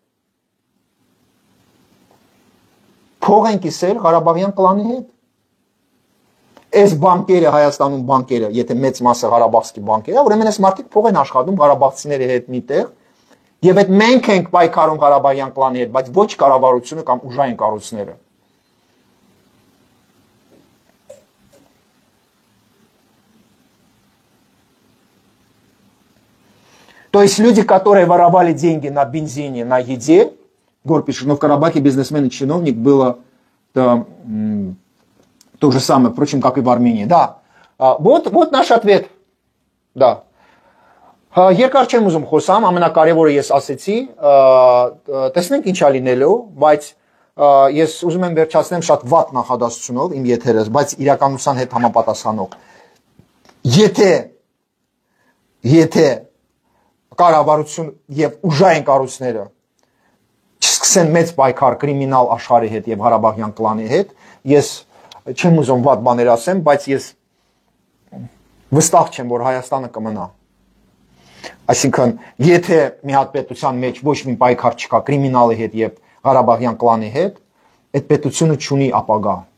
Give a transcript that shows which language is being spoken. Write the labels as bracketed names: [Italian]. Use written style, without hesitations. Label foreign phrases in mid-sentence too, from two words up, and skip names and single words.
[Armenian] փող են կիսել Ղարաբաղյան կլանի հետ։ Այս բանկերը Հայաստանում բանկերը, եթե մեծ մասը Ղարաբաղցի բանկեր է, ուրեմն այս մարդիկ փող են աշխատում Ղարաբաղցիների հետ միտեղ, եւ այդ մենք ենք պայքարում Ղարաբաղյան կլանի հետ, բայց ոչ կառավարությունը կամ ուժային կառույցները։ [Russian] То есть люди, которые воровали деньги на бензине, на еде, Гор пишет, но в Карабахе бизнесмен и чиновник было то же самое, впрочем, как и в Армении. Да, вот наш ответ. Да. [Armenian] Երկար չեմ ուզում խոսամ, ամենակարևորը ես ասեցի, տեսնենք ինչ է լինելու, բայց ես ուզում եմ վերջացնեմ շատ վատ նախադասությունով իմ եթերս, բայց իրականության հետ համապատասխանող։ Եթե կառավարություն եւ ուժային կառույցները չսկսեն մեծ պայքար կրիմինալ աշխարհի հետ եւ Ղարաբաղյան կլանի հետ, ես չեմ ուզում վատ բաներ ասեմ, բայց ես վստահ չեմ, որ Հայաստանը կմնա։ Այսինքն, եթե մի հատ պետության մեջ ոչ մի պայքար չկա կրիմինալի հետ եւ Ղարաբաղյան կլանի հետ, այդ պետությունը չունի ապագա։